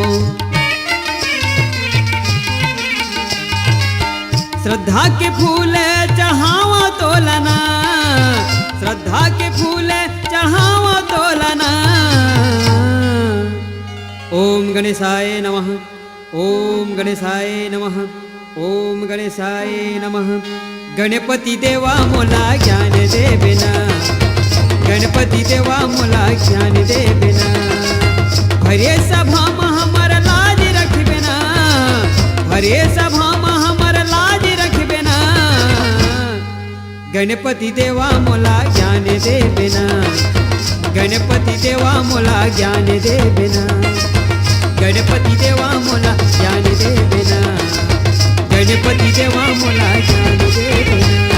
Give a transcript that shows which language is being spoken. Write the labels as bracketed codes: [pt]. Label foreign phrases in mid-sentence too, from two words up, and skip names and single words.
[hne] श्रद्धा के फूल चढ़ावा तोलना श्रद्धा के फूल चढ़ावा तोलना। [sa] ओम गणेशाय नमः ओम गणेशाय नमः ओम गणेशाय नमः। [hne] गणपति देवा मोला ज्ञान दे बिना गणपति देवा मोला ज्ञान दे बिना। हरे सभा में हमर लाज रख बिना हरे सभा में हमर लाज रख गणपती देवा मोला ज्ञान दे बिना, गणपती देवा मोला ज्ञान दे बिना, गणपती देवा मोला ज्ञान दे बिना, गणपती देवा मोला ज्ञान दे बिना।